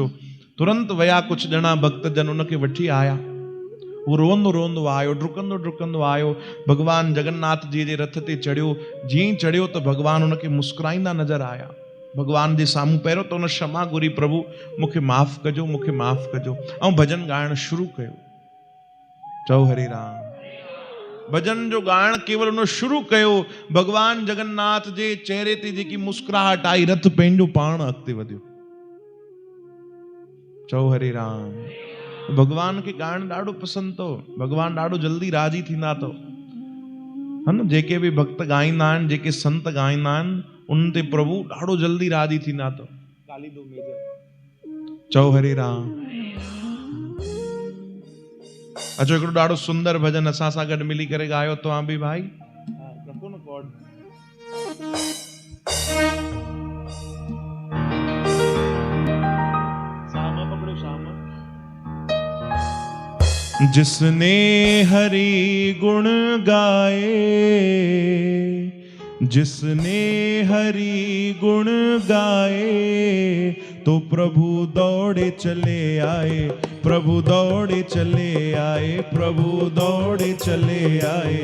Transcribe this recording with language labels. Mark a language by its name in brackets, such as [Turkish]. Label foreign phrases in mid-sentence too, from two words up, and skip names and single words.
[Sindhi] तुरंत विया कुझु ॼणा भक्त जन उनखे वठी आया, वो रोंदो रोंदो आयो, डुकंदो डुकंदो आयो, भगवान जगन्नाथ जी जे रथ ते चढ़ियो। जीअं चढ़ियो त भगवान उनखे मुस्कुराईंदा नज़र आया। भगवान जे साम्हूं पहिरियों त उन क्षमा घुरी, प्रभु मूंखे माफ़ कजो, मूंखे माफ़ कजो, ऐं भजन ॻाइण शुरू कयो। चओ हरे राम। भजन जो ॻाइण केवल उन शुरू कयो, भगवान जगन्नाथ जे चेहरे ते जेकी मुस्कुराहट आई, रथ पंहिंजो पाण अॻिते वधियो। चओ हरे राम। भगवान के गान ॾाढो पसंदि तो, भगवान ॾाढो जल्दी राजी थींदा तो, है न। जेके भी भक्त गाईंदा आहिनि, जेके संत गाईंदा आहिनि, उन ते प्रभु ॾाढो जल्दी राजी थींदा तो। काली दो मेजर चओ हरे राम। अचो हिकिड़ो ॾाढो सुंदर भजन असां सां गॾु मिली करे ॻायो तव्हां बि भाई। रखो न कॉर्ड। सामा पकड़ो सामा। [Hindi] जिसने हरि गुण गाए, जिसने हरि गुण गाए, तो प्रभु दौड़े चले आए, प्रभु दौड़े चले आए, प्रभु दौड़े चले आए,